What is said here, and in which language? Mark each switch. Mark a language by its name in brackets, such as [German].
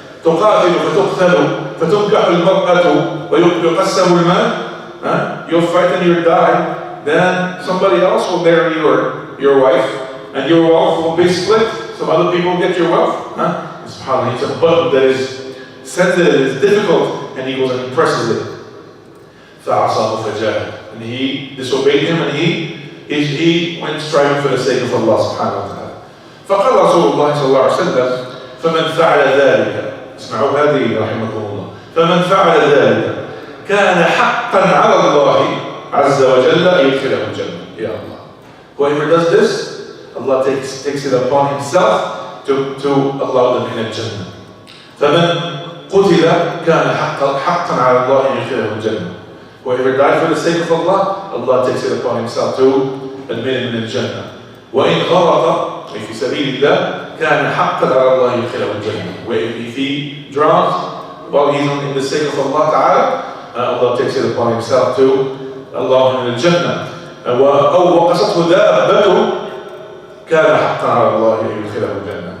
[Arabic] تقاتل فتقتل فتنكح المرأة ويقسم المال. [English] You'll fight and you'll die, then somebody else will marry your wife, and your wealth will be split. Some other people get your wealth. SubhanAllah, it's a button that is sensitive, it's difficult, and he goes and presses it. [Arabic] فَعَصَاهُ فَجَاهَدَ. [English] And he disobeyed him, and he went striving for the sake of Allah subhanahu wa ta'ala. [Arabic] فقال رسول الله صلى الله عليه وسلم فمن فعل ذلك. اسمعوا هذه رحمكم الله. فمن فعل ذلك كان حقا على الله عز وجل يدخله الجنة. Ya Allah. [English] Whoever does this, Allah takes it upon himself to allow them in the Jannah. [Arabic] فمن قتل كان حقا على الله يدخله الجنة. [English] Whoever died for the sake of Allah, Allah takes it upon himself to admit him in the Jannah. [Arabic] وإن غرق في سبيل الله كان حقا على الله يدخله الجنة. [English] If he drowns while he's in the sake of Allah Ta'ala, Allah takes it upon himself to Allah in the Jannah. [Arabic] أو وقصته دابته كان حقا على الله يدخله الجنة.